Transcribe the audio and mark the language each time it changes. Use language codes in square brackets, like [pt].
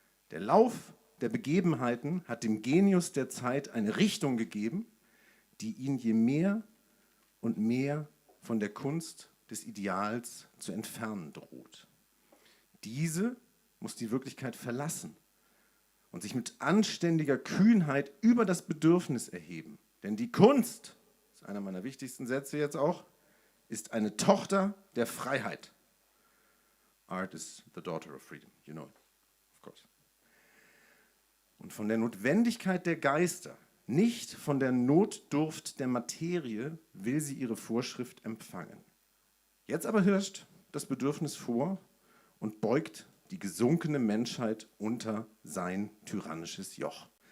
[de] Der Lauf der Begebenheiten hat dem Genius der Zeit eine Richtung gegeben, die ihn je mehr und mehr von der Kunst des Ideals zu entfernen droht. Diese muss die Wirklichkeit verlassen und sich mit anständiger Kühnheit über das Bedürfnis erheben. Denn die Kunst, das ist einer meiner wichtigsten Sätze jetzt auch, ist eine Tochter der Freiheit. [en] Art is the daughter of freedom, you know it, of course. [de] Und von der Notwendigkeit der Geister, nicht von der Notdurft der Materie, will sie ihre Vorschrift empfangen. Jetzt aber herrscht das Bedürfnis vor und beugt die gesunkene Menschheit unter sein tyrannisches Joch.